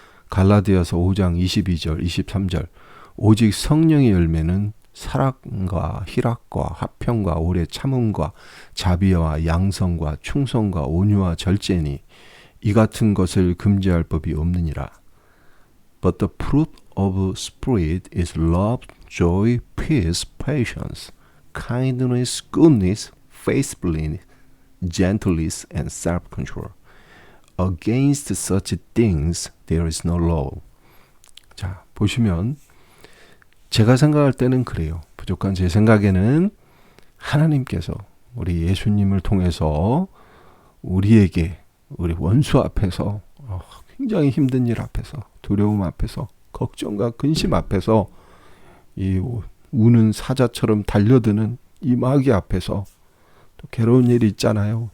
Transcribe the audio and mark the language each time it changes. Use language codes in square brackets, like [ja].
[ko] 갈라디아서 5장 22절, 23절 오직 성령의 열매는 사랑과 희락과 화평과 오래 참음과 자비와 양성과 충성과 온유와 절제니 이 같은 것을 금지할 법이 없느니라. [en] But the fruit of Spirit is love, joy, peace, patience, kindness, goodness, faithfulness, gentleness, and self-control. Against such things there is no law. [ko] 자, 보시면 제가 생각할 때는 그래요. 부족한 제 생각에는 하나님께서 우리 예수님을 통해서 우리에게 우리 원수 앞에서 굉장히 힘든 일 앞에서 두려움 앞에서 걱정과 근심 앞에서 이 우는 사자처럼 달려드는 이 마귀 앞에서 또 괴로운 일이 있잖아요.